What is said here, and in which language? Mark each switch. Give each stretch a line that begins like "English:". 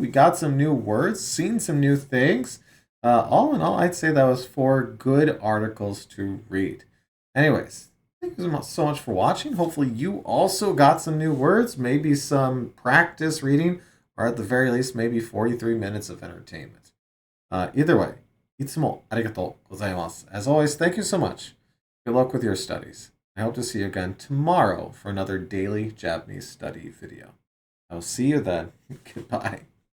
English: We got some new words, seen some new things. All in all, I'd say that was 4 good articles to read. Anyways, thank you so much for watching. Hopefully you also got some new words, maybe some practice reading, or at the very least, maybe 43 minutes of entertainment. Either way,
Japanese: いつもありがとうございます.
English: As always, thank you so much. Good luck with your studies. I hope to see you again tomorrow for another daily Japanese study video. I will see you then. Goodbye.